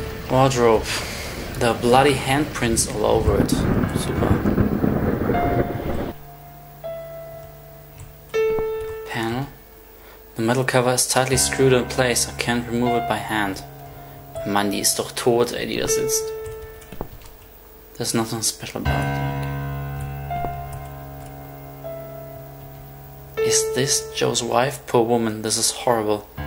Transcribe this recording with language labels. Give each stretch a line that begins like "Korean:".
English: Wardrobe. There are bloody handprints all over it. Super. Panel. The metal cover is tightly screwed in place. I can't remove it by hand.
German: Mann, die ist doch tot, ey, die da sitzt.
English: There's nothing special about it. Is this Joe's wife? Poor woman, this is horrible.